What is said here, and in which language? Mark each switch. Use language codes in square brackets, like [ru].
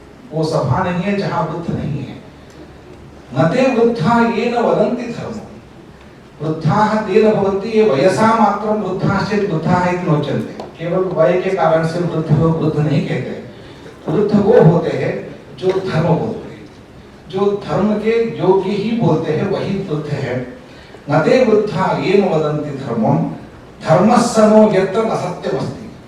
[hi] वो सभा नहीं है जहाँ वृद्ध नहीं है। [sa] न ते वृद्धा ये न वदन्ति धर्मम्, वृद्धाः ते न भवन्ति ये वयसा मात्रं वृद्धाश्चेत् वृद्धाः इति नोच्यन्ते। [hi] केवल वय के कारण से वृद्ध को वृद्ध नहीं कहते। वृद्ध वो होते हैं जो धर्म बोलते हैं, जो धर्म के योग्य ही बोलते हैं, वही वृद्ध है। [sa] न ते वृद्धा ये न वदन्ति धर्मम्, धर्मस्सनो यत्र न सत्यमस्ति।